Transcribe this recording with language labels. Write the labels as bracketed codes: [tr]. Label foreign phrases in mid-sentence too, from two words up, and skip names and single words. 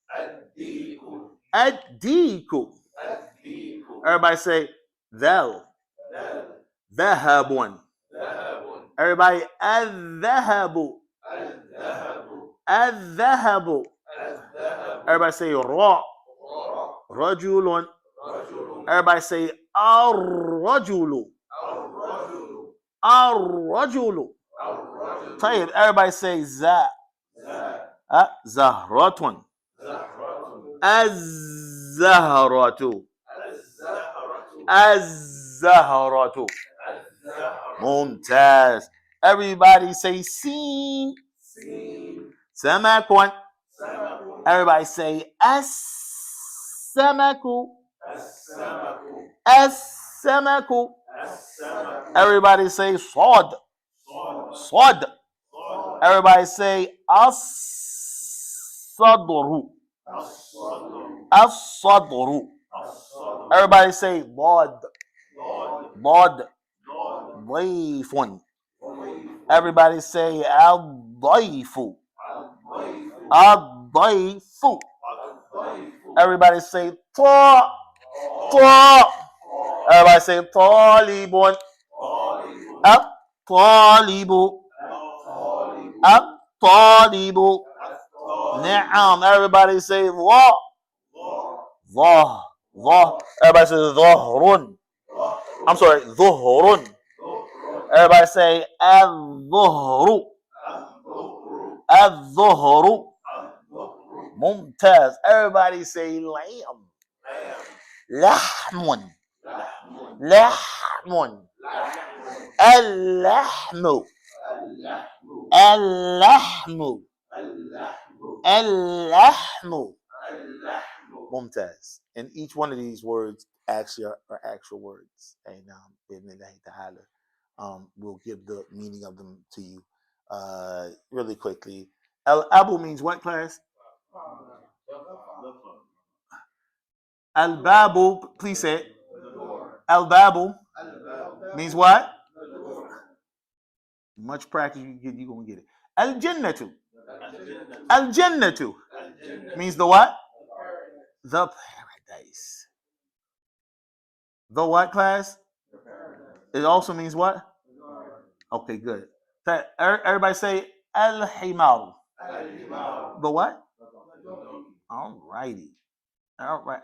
[en] Adiku. Everybody say thel. [ar] ذهبٌ. Everybody الذهبُ. [en] Adhahabu. Everybody say ra. Rajulun. Everybody say ar-rajulu. [ar] الرجلُ. طيب, [en] everybody say za. [ar] زهرةٌ. الزهرةُ. الزهرةُ. ممتاز. [en] Everybody say sin. Samakun. Everybody say as-samaku. As-samaku. Everybody say sod. Sod. Everybody say as-sadru. As-sadru. Everybody say bod. [ar] ض. ضيفٌ. [en] Everybody say al-dayfu. [ar] الضيفُ. [en] Everybody say ta. Ta. Everybody say talibun. [ar] الطالبُ. الطالبُ. [en] Ni'am. Everybody say dha. Dha. Dha. Everybody say dhahrun. I'm sorry, dhuhrun. Everybody say al-dhuhru. [ar] الظهرُ. ممتاز. [en] Everybody say lamb. [ar] لحمٌ. لحمٌ. اللحمُ. اللحمُ. اللحمُ. ممتاز. [en] And each one of these words actually are actual words. And we'll give the meaning of them to you really quickly. Al-abu means what, class? Al-babu, please say it. Al-babu means what? Much practice you get, you're going to get it. Al-jannatu. Al-jannatu means the what? The paradise. The what, class? It also means what? Okay, good. Everybody say al-himar. The what? All righty. All right.